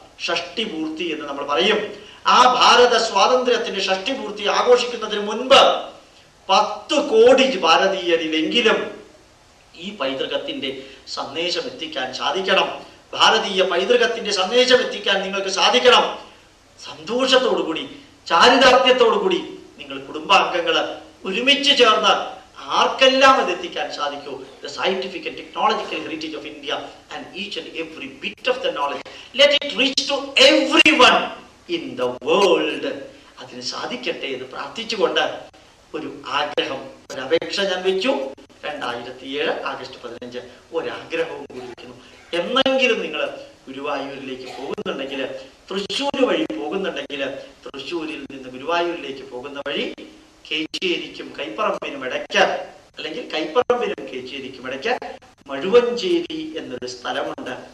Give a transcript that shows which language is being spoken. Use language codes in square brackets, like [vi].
[ml] ഷഷ്ടിപൂർത്തി എന്ന് നമ്മൾ പറയും. ആ ഭാരത സ്വാതന്ത്ര്യത്തിന്റെ ഷഷ്ടിപൂർത്തി ആഘോഷിക്കുന്നതിന് മുൻപ് 10 കോടി ഭാരതീയരിലെങ്കിലും ഈ പൈതൃകത്തിന്റെ സന്ദേശം എത്തിക്കാൻ സാധിക്കണം. ഭാരതീയ പൈതൃകത്തിന്റെ സന്ദേശം എത്തിക്കാൻ നിങ്ങൾക്ക് സാധിക്കണം. സന്തോഷത്തോടുകൂടി, ചാരിതാർത്ഥ്യത്തോടുകൂടി നിങ്ങൾ കുടുംബാംഗങ്ങള് ഒരുമിച്ച് ചേർന്ന് ആർക്കെല്ലാം അത് എത്തിക്കാൻ സാധിക്കൂ. [en] The scientific and technological heritage of India and each and every bit of the knowledge, let it reach to everyone in the world. [ml] അതിന് സാധിക്കട്ടെ എന്ന് പ്രാർത്ഥിച്ചുകൊണ്ട് ഒരു ആഗ്രഹം, ഒരു അപേക്ഷ ഞാൻ വെച്ചു. 2007 ആഗസ്റ്റ് 15 ഒരാഗ്രഹവും കൂടി വയ്ക്കുന്നു. എന്നെങ്കിലും നിങ്ങൾ ഗുരുവായൂരിലേക്ക് പോകുന്നുണ്ടെങ്കിൽ, തൃശ്ശൂർ വഴി പോകുന്നുണ്ടെങ്കിൽ, തൃശ്ശൂരിൽ നിന്ന് ഗുരുവായൂരിലേക്ക് പോകുന്ന വഴി കേച്ചേരിക്കും കൈപ്പറമ്പിനും ഇടയ്ക്ക്, അല്ലെങ്കിൽ കൈപ്പറമ്പിനും കേച്ചേരിക്കും ഇടയ്ക്ക് മഴുവഞ്ചേരി എന്നൊരു സ്ഥലമുണ്ട്.